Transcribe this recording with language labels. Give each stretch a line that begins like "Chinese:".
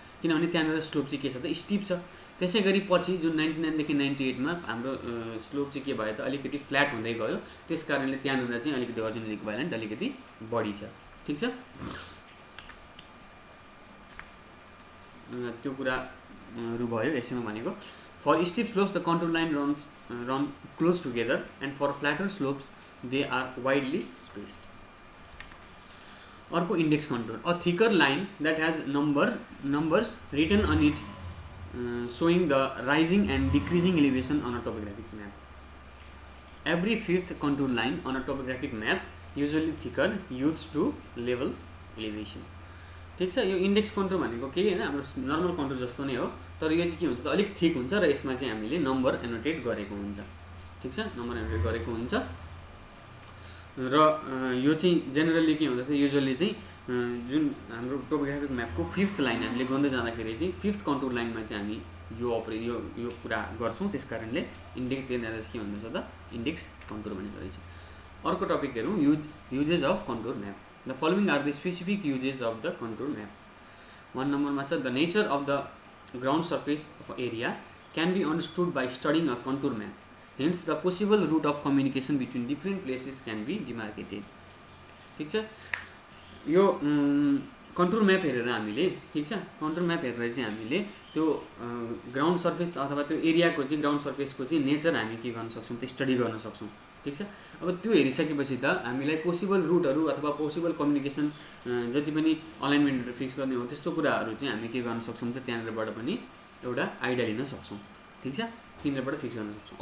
Nepali: किनभने त्यहाँनिर स्लोप चाहिँ के छ त स्टिप छ. त्यसै गरी पछि जुन 99 देखि 98 मा हाम्रो स्लोप चाहिँ के भयो त अलिकति फ्ल्याट हुँदै गयो. त्यस कारणले त्यहाँनिर चाहिँ अलिकति हरिजेन्टल इक्विभ्यालेन्ट अलिकति बढी छ. ठिक छ. त्यो कुराहरू भयो यसैमा भनेको.
English: For steep slopes the contour line run close together and for flatter slopes they are widely spaced.
Nepali: अर्को
English: index contour, a thicker line that has numbers written on it showing the rising and decreasing elevation on a topographic map. Every fifth contour line on a topographic map usually thicker used to level elevation.
Nepali: ठिक छ. यो index contour भनेको केही हैन, हाम्रो normal contour जस्तो नै हो, तर यो चाहिँ के हुन्छ त अलिक थिक हुन्छ र यसमा चाहिँ हामीले नम्बर एनोटेट गरेको हुन्छ. ठिक छ. नम्बर एनोटेट गरेको हुन्छ र यो चाहिँ जेनरली के हुन्छ त युजुअली चाहिँ जुन हाम्रो टोपोग्राफिक म्यापको फिफ्थ लाइन हामीले गर्दै जाँदाखेरि चाहिँ फिफ्थ कन्टुर लाइनमा चाहिँ हामी यो कुरा गर्छौँ. त्यस कारणले इन्डेक्स त्यहाँनिर चाहिँ के भन्नुहुन्छ त इन्डेक्स कन्टुर भनेको रहेछ. अर्को टपिक हेरौँ, uses of contour map.
English: The following are the specific uses of the contour map. 1 number the nature of the ground surface of area can be understood by studying a contour map. Hence, the possible route of communication between different places can be demarcated.
Nepali: ठीक छ. यो contour map हेरेर हामीले ठीक छ contour map हेरेर चाहिँ हामीले त्यो ग्राउन्ड सर्फेस अथवा त्यो एरियाको चाहिँ ग्राउन्ड सर्फेसको चाहिँ नेचर हामी के गर्न सक्छौँ त्यो स्टडी गर्न सक्छौँ. ठिक छ. अब त्यो हेरिसकेपछि त हामीलाई पोसिबल रुटहरू अथवा पोसिबल कम्युनिकेसन जति पनि अलाइनमेन्टहरू फिक्स गर्ने हो त्यस्तो कुराहरू चाहिँ हामी के गर्न सक्छौँ त त्यहाँनिरबाट पनि एउटा आइडिया लिन सक्छौँ. ठिक छ. तिनीहरूबाट फिक्स गर्न सक्छौँ.